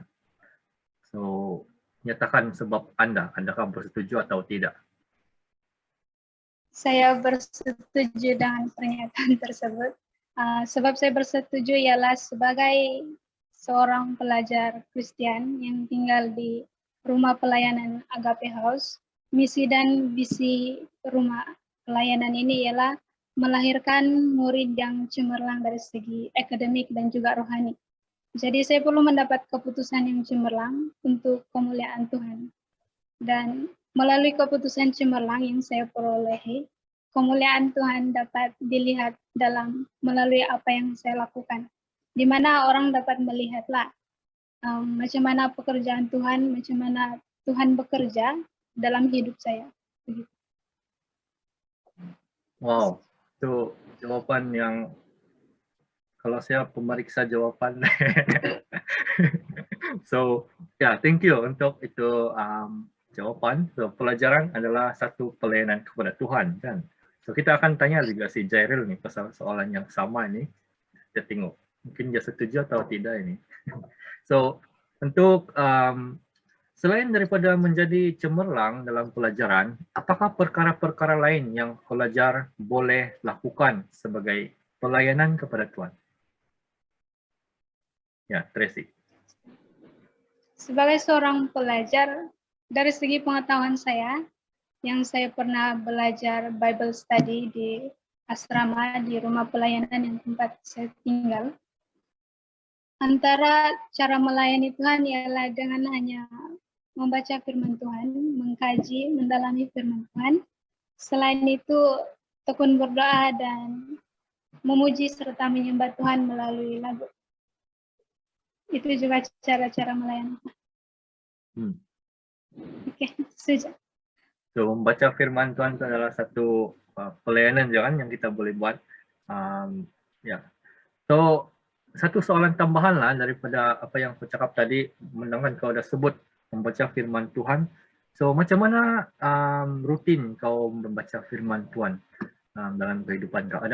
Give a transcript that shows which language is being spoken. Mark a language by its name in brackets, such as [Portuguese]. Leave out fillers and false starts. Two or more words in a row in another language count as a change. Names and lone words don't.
[Malay] So, nyatakan sebab Anda, adakah bersetuju atau tidak? Saya bersetuju dengan pernyataan tersebut. Sebab saya bersetuju ialah sebagai seorang pelajar Kristen yang tinggal di rumah pelayanan Agape House, misi dan visi rumah pelayanan ini ialah melahirkan murid yang cemerlang dari segi akademik dan juga rohani. Jadi saya perlu mendapat keputusan yang cemerlang untuk kemuliaan Tuhan. Dan melalui keputusan cemerlang yang saya perolehi, kemuliaan Tuhan dapat dilihat melalui apa yang saya lakukan. Di mana orang dapat melihatlah macam mana pekerjaan Tuhan, macam mana Tuhan bekerja dalam hidup saya. Begitu. Wow, itu jawaban yang kalau saya pemeriksa jawaban. So, [English] thank you [Malay] untuk itu jawaban. So, pelajaran adalah satu pelayanan kepada Tuhan, kan? So, kita akan tanya juga si Jairil nih pasal soalan yang sama ini. Kita tengok, mungkin dia setuju atau tidak ini. So, untuk selain daripada menjadi cemerlang dalam pelajaran, apakah perkara-perkara lain yang pelajar boleh lakukan sebagai pelayanan kepada Tuhan? Ya, Tracy. Sebagai seorang pelajar, dari segi pengetahuan saya, yang saya pernah belajar [English] Bible study [Malay] di asrama di rumah pelayanan yang tempat saya tinggal, antara cara melayani Tuhan ialah dengan hanya membaca firman Tuhan, mengkaji, mendalami firman Tuhan. Selain itu, tekun berdoa dan memuji serta menyembah Tuhan melalui lagu. Itu juga cara-cara melayani. Oke, setuju. So, membaca firman Tuhan itu adalah satu pelayanan jangan yang kita boleh buat. So, satu soalan tambahan lah daripada apa yang aku cakap tadi, mendengar kau dah sebut membaca firman Tuhan. So, macam mana rutin kau membaca firman Tuhan dalam kehidupan kau?